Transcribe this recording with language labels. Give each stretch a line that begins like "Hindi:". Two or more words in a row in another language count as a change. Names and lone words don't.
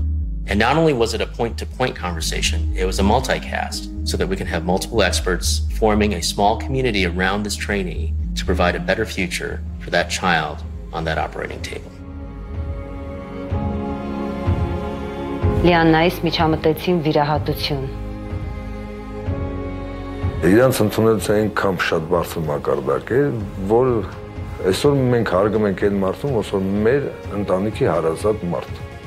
English: And not only was it a point-to-point conversation, it was a multicast so that we can have multiple experts forming a small community around this trainee to provide a better future for that child on that operating table.
Armenian: Լիաննայից միջամտեցին վիրահատություն։ Իրանց ընդունելուց այնքան շատ բարձր մակարդակ է, որ այսօր մենք հարգում ենք այն մարդուն, ոնց որ մեր ընտանիքի հարազատ մարդ։